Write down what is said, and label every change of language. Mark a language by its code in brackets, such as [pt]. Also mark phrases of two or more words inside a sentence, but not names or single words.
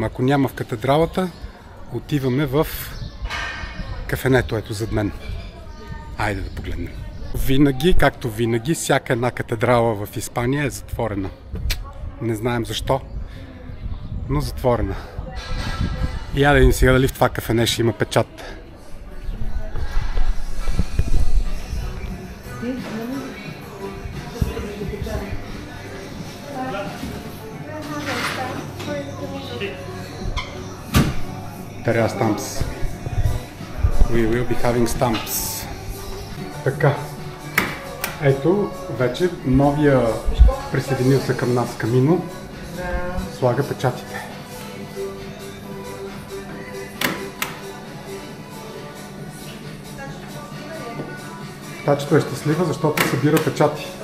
[bg] Ако няма в катедралата, отиваме в кафенето, ето зад мен. Айде да погледнем. Винаги, както винаги, всяка една катедрала в Испания е затворена. Не знаем защо, но затворена. И я да видим сега дали в това кафене ще има печат. [en] There are stamps. We will be having stamps. [bg] Така. Ето, вече новия присъединил се към нас Камино слага печатите. Тачето е щастлива, защото събира печати.